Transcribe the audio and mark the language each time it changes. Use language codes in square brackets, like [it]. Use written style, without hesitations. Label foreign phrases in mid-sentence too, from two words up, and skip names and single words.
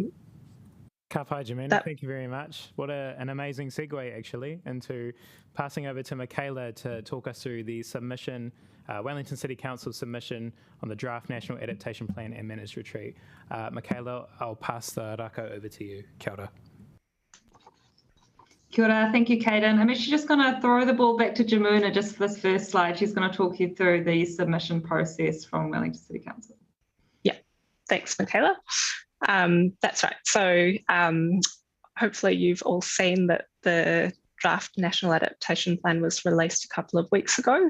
[mi] Ka pai, [en] Jimena, thank you very much. What an amazing segue, actually, into passing over to Michaela to talk us through the submission, Wellington City Council submission on the draft National Adaptation Plan and Managed Retreat. Michaela, I'll pass the rako over to you. [mi] Kia ora. Kia ora, [en] thank you, Caden. I'm actually just going to throw the ball back to Jamuna just for this first slide. She's going to talk you through the submission process from Wellington City Council. Yeah, thanks, Michaela. That's right. So hopefully you've all seen that the draft National Adaptation Plan was released a couple of weeks ago.